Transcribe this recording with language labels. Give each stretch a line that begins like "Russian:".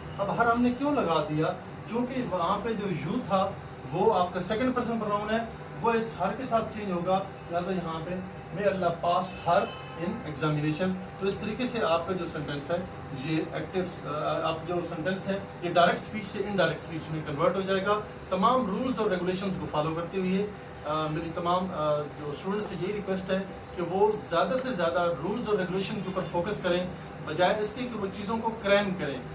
Urdu: اب ہر ہم نے کیوں لگا دیا؟ کیونکہ وہاں پہ جو یو تھا وہ آپ کا سیکنڈ پرسن پروناؤن ہے, وہ اس ہر کے ساتھ چینج ہوگا. لہٰذا یہاں پہ
English: may Allah pass her in examination.
Urdu: تو اس طریقے سے آپ کا جو سینٹینس ہے یہ ایکٹیو, آپ جو سینٹینس ہے یہ ڈائریکٹ اسپیچ سے انڈائریکٹ اسپیچ میں کنورٹ ہو جائے گا. تمام رولز اور ریگولیشنز کو فالو کرتے ہوئے میری تمام جو اسٹوڈنٹس سے یہی ریکویسٹ ہے کہ وہ زیادہ سے زیادہ رولز اور ریگولیشن کے اوپر فوکس کریں, بجائے اس کے کہ وہ چیزوں کو کریم کریں.